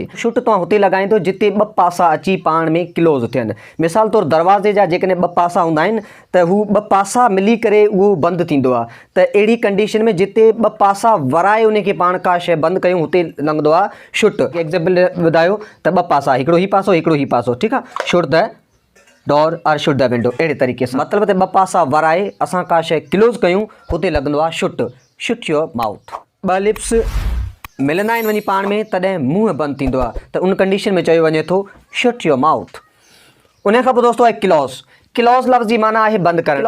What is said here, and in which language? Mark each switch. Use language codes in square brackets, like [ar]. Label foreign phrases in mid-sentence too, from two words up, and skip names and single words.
[sd] शुट तव्हां हुते लॻाईंदो जिते ॿ पासा अची पाण में क्लोज़ थियनि। मिसाल तौरु दरवाज़े जा जेकॾहिं ॿ पासा हूंदा आहिनि त हू ॿ पासा मिली करे उहो बंदि थींदो आहे। त अहिड़ी कंडीशन में जिते ॿ पासा वराए उनखे पाण का शइ बंदि कयूं हुते लॻंदो आहे शुट। एग्ज़ाम्पल ॿुधायो त ॿ पासा, हिकिड़ो ही पासो हिकिड़ो ही पासो, ठीकु आहे। [en] shut the door [sd] और [en] shut the window, [sd] अहिड़े तरीक़े सां मतिलबु त ॿ पासा वराए असां का शइ क्लोज़ कयूं हुते लॻंदो आहे शुट। [en] Shut your mouth. [sd] ॿ लिप्स मिलंदा आहिनि वञी पाण में तॾहिं मुंहुं बंदि थींदो आहे, त उन कंडीशन में चयो वञे थो [en] Shut your mouth. [sd] उन खां पोइ दोस्तों आहे क्लॉज़। क्लॉज़ लफ़्ज़ जी माना आहे बंदि करणु।